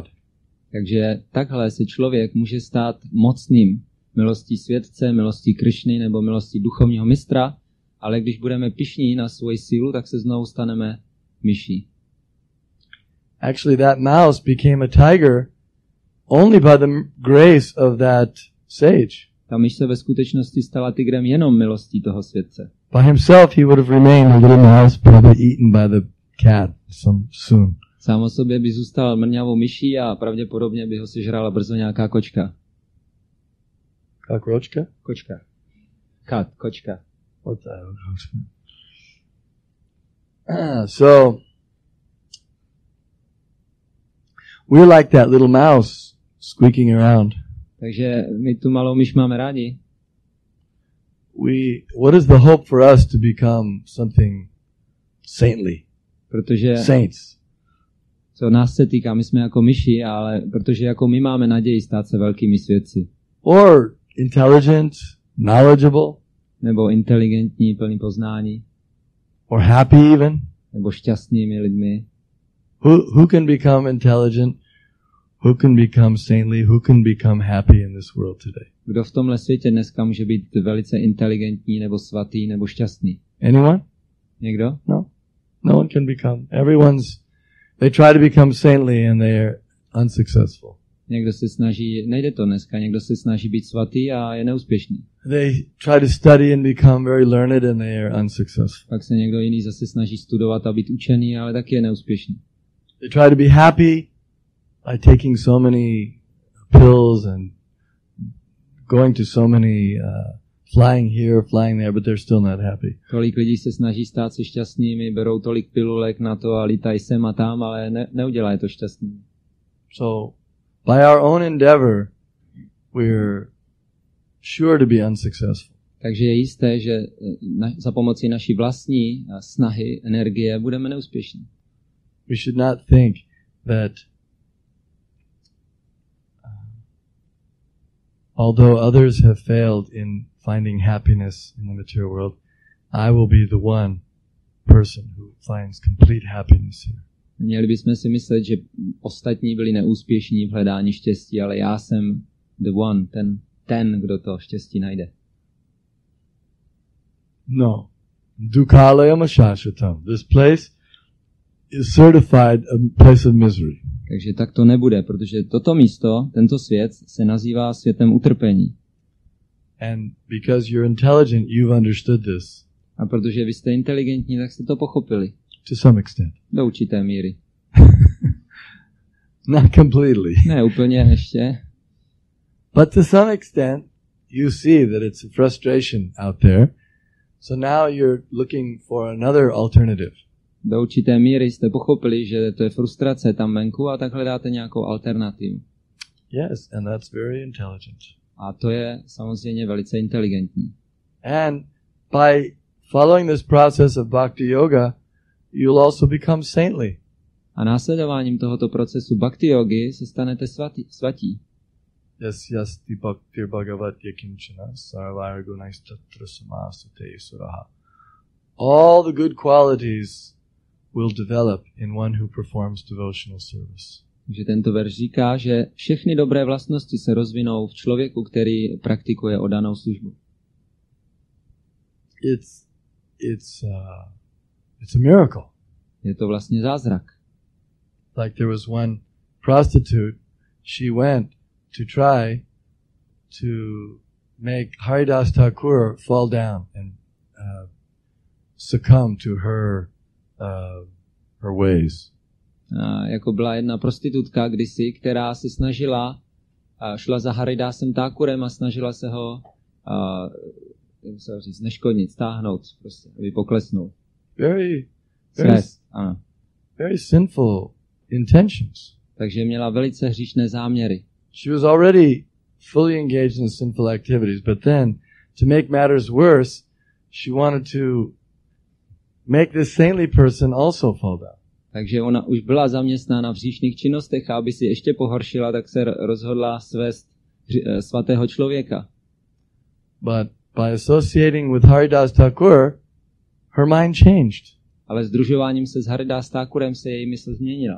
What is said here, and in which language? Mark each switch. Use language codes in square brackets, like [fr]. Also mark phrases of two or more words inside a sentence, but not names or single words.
[cs] Takže takhle se člověk může stát mocným milostí světce, milostí Krishny nebo milostí duchovního mistra, ale když budeme pyšní na svoji sílu, tak se znovu staneme myší. [en] Actually, that mouse became a tiger only by the grace of that sage. [cs] Ta myš se ve skutečnosti stala tygrem jenom milostí toho světce. [en] By himself, he would have remained a little mouse, probably eaten by the cat soon. [cs] Sám o sobě by zůstal mrňavou myší a pravděpodobně by ho sežrala brzo nějaká kočka. [en] Cockroachka? [cs] Kočka. Kočka. [en] What's that? So, we're like that little mouse squeaking around. [cs] Takže my tu malou myš máme rádi. [en] What is the hope for us to become something saintly? [cs] Protože [en] Saints. [cs] co nás se týká, my jsme jako myši, ale protože jako my máme naději stát se velkými svědci. [en] Or intelligent, knowledgeable. [cs] Nebo inteligentní, plný poznání. [en] Or happy even. [cs] Nebo šťastnými lidmi. [en] Who can become intelligent? Who can become saintly? Who can become happy in this world today? [cs] Kdo v tomhle světě dneska může být velice inteligentní, nebo svatý, nebo šťastný? [en] Anyone? [cs] Někdo? [en] No. No one can become. They try to become saintly and they are unsuccessful. [cs] Někdo se snaží, nejde to dneska, někdo se snaží být svatý a je neúspěšný. [en] They try to study and become very learned and they are unsuccessful. [cs] Pak se někdo jiný zase snaží studovat a být učený, ale taky je neúspěšný. [en] They try to be happy by taking so many pills and going to so many flying here, flying there, but they're still not happy. [cs] Tolik lidí se snaží stát se šťastnými, berou tolik pilulek na to a lítají sem a tam, ale neudělají to šťastný. [en] So, by our own endeavor, we're sure to be unsuccessful. [cs] Takže je jisté, že za pomocí naší vlastní snahy, energie budeme neúspěšní. [en] We should not think that although others have failed in finding happiness in the material world, I will be the one person who finds complete happiness here. [cs] Měli bychom si myslet, že ostatní byli neúspěšní v hledání štěstí, ale já jsem [en] the one, [cs] ten, kdo to štěstí najde. [en] No. [sa] Dukhalayam shashvatam. [en] This place is certified a place of misery. [cs] Takže tak to nebude, protože toto místo, tento svět, se nazývá světem utrpení. [en] And because you're intelligent, you've understood this. [cs] A protože vy jste inteligentní, tak jste to pochopili. [en] To some extent. [cs] Do určité míry. [en] Not completely. [cs] Ne úplně ještě. [en] But to some extent, you see that it's a frustration out there. So now you're looking for another alternative. [cs] Do určité míry jste pochopili, že to je frustrace tam venku a tak hledáte nějakou alternativu. [en] Yes, and that's very intelligent. [cs] A to je samozřejmě velice inteligentní. [en] And by following this process of [sa] bhakti yoga, [en] you'll also become saintly. [cs] A následováním tohoto procesu [sa] bhakti yogi [cs] se stanete svatí. [sa] Yasyasti bhaktir bhagavat yakinchana sarvara gunaistatra samasute suraha. [en] All the good qualities will develop in one who performs devotional service. [cs] Takže tento verš říká, že všechny dobré vlastnosti se rozvinou v člověku, který praktikuje oddanou službu. [en] It's a miracle. [cs] Je to vlastně zázrak. [en] Like there was one prostitute, she went to try to make Haridas Thakur fall down and succumb to her ways. [cs] Jako byla jedna prostitutka kdysi, která se snažila, šla za Haridásem Thakurem a snažila se ho zneškodnit, stáhnout, prostě, aby poklesnul. [en] Very sinful intentions. [cs] Takže měla velice hříšné záměry. [en] She was already fully engaged in sinful activities, but then, to make matters worse, she wanted to make this saintly person also fall down. [cs] Takže ona už byla zaměstnána v hříšných činnostech a aby si ještě pohoršila, tak se rozhodla svést svatého člověka. [en] But by associating with Haridas Thakur, her mind changed. [cs] Ale sdružováním se s Haridas Thakurem se její mysl změnila.